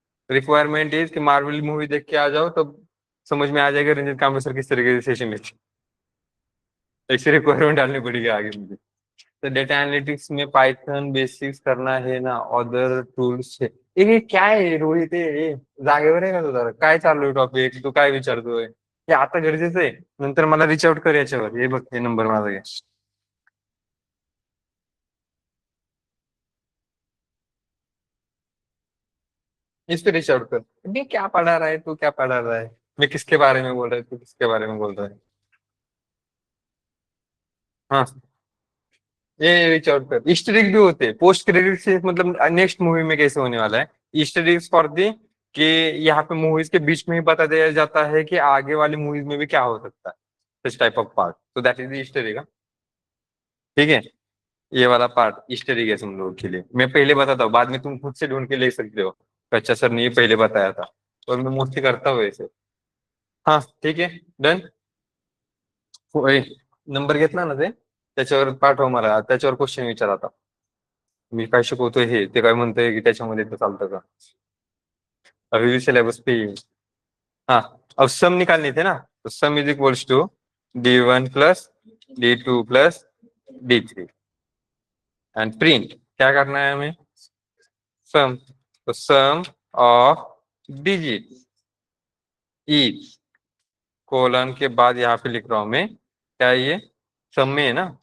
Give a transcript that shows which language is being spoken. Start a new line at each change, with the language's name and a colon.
Hindi: Requirement is कि Marvel movie देख के आ जाओ, तब समझ में आ जाएगा रंजीत कामेश्वर किस तरीके से सेशन लेते हैं। ऐसी रिक्वायरमेंट डालनी पड़ेगी आगे मुझे। तो डेटा एनालिटिक्स में पाइथन बेसिक्स करना है ना, अदर टूल्स है।
Marathi: हे क्या आहे रोहित, जागेवर आहे का तू? जरा काय चालू आहे टॉपिक, तू काय विचारतोय? हे आता गरजेचं आहे, नंतर मला रिच आउट कर याच्यावर, हे बघ हे नंबर माझा घे.
Hindi: इस पे रिच आउट कर. मैं क्या पढ़ा रहा है तू, क्या पढ़ा रहा है? मैं किसके बारे में बोल रहा है, तू किसके बारे में बोल रहा है? हाँ, ये रिच आउट कर. ईस्टर एग भी होते हैं पोस्ट क्रेडिट से, मतलब नेक्स्ट मूवी में कैसे होने वाला है। ईस्टर एग्स फॉर दी कि यहाँ पे मूवीज के बीच में ही बता दिया जाता है कि आगे वाली मूवीज में भी क्या हो सकता है,
English: this type of part,
Hindi: तो
English: That is the Easter egg.
Hindi: ठीक है, ये वाला पार्ट ईस्टर एग है तुम लोगों के लिए। मैं पहले बताता हूँ, बाद में तुम खुद से ढूंढ के ले सकते हो कि अच्छा सर ने ये पहले बताया था, और मैं मोस्टली करता हूँ ऐसे।
Marathi: हाँ ठीक आहे, डन. नंबर घेतला ना ते, त्याच्यावर पाठव मला, त्याच्यावर क्वेश्चन विचारा. मी काय शिकवतोय हे ते काय म्हणतोय की त्याच्यामध्ये ते चालतं का?
Hindi: अभी भी सिलेबस पे ही है. हाँ, अब सम निकालने थे ना, तो सम is equals to D1 plus D2 plus D3 and print क्या करना है हमें, सम. तो सम ऑफ डिजिट इज कोलन के बाद यहाँ पे लिख रहा हूं मैं, क्या है ये, सम में है ना.